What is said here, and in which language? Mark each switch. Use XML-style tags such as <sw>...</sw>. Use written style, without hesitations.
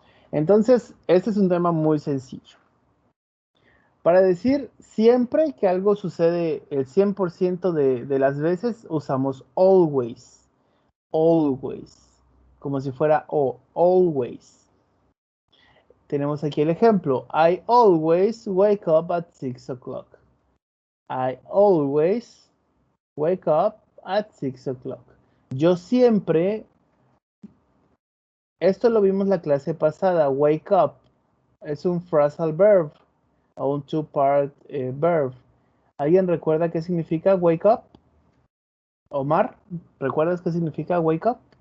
<es>Entonces, este es un tema muy sencillo. Para decir siempre que algo sucede el 100% de las veces, usamos always. Always. Como si fuera o, always. Tenemos aquí el ejemplo.</es> <en>I always wake up at 6 o'clock. I always wake up at 6 o'clock.</en> <es>Yo siempre, esto lo vimos la clase pasada, wake up. Es un phrasal verb o un two-part verb. ¿Alguien recuerda qué significa wake up? Omar, ¿recuerdas qué significa wake up?</es>